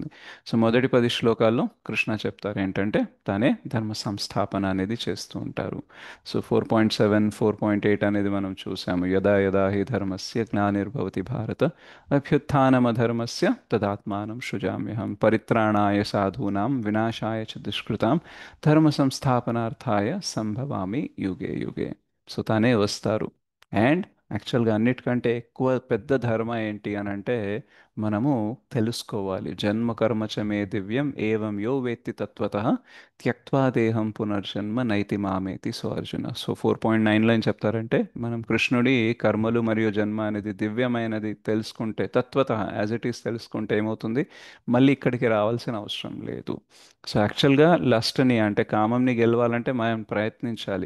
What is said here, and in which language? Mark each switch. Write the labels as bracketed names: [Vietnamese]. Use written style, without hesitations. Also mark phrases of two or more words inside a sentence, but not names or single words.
[Telugu] సో మొదటి 10 శ్లోకాల్లో కృష్ణ చెప్తారు ఏంటంటే తనే ధర్మ సంస్థాపన అనేది చేస్తూ ఉంటారు. సో 4.7, 4.8 అనేది మనం చూసాము. [Sanskrit] యదా యదా హి ధర్మస్య గ్లానిర్భవతి భారత అభ్యుత్థానమధర్మస్య తదాత్మానం సృజామ్యహం పరిత్రాణాయ సాధూనాం వినాశాయ చ దుష్కృతాం ధర్మ సంస్థాపనార్థాయ సంభవామి యుగే యుగే. [Telugu] సో తానే వస్తారు [English] and actually [Telugu] అన్నిటికంటే ఎక్కువ పెద్ద ధర్మ ఏంటి అని అంటే మనము తెలుసుకోవాలి. [Sanskrit] జన్మ కర్మ చ మే దివ్యం ఏవం యో వేత్తి తత్వతః త్యక్త్వా దేహం పునర్జన్మ నైతి మామేతి. [Telugu] సో అర్జున, సో 4.9 ఏం చెప్తారంటే మనం కృష్ణుడి కర్మలు మరియు జన్మ అనేది దివ్యమైనది తెలుసుకుంటే, తత్వతః [English] as it is [Telugu] తెలుసుకుంటే ఏమవుతుంది, మళ్ళీ ఇక్కడికి రావాల్సిన అవసరం లేదు. సో యాక్చువల్గా లస్ట్ని అంటే కామంని గెలవాలంటే మనం ప్రయత్నించాలి.